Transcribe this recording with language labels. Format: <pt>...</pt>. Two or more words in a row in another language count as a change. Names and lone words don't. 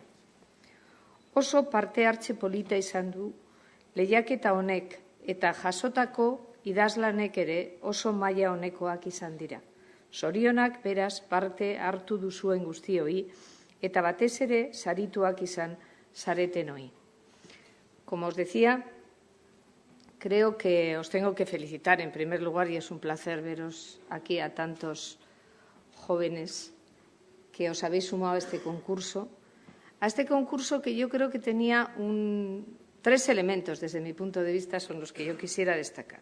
<eu>Oso parte hartze polita izan du lehiaketa honek eta jasotako idazlanek ere oso maila honekoak izan dira. Zorionak beraz parte hartu duzuen guztioi eta batez ere sarituak izan zareten hoi.</eu> <es>Como os decía, creo que os tengo que felicitar en primer lugar y es un placer veros aquí a tantos jóvenes que os habéis sumado a este concurso. A este concurso que yo creo que tenía tres elementos, desde mi punto de vista, son los que yo quisiera destacar.</es>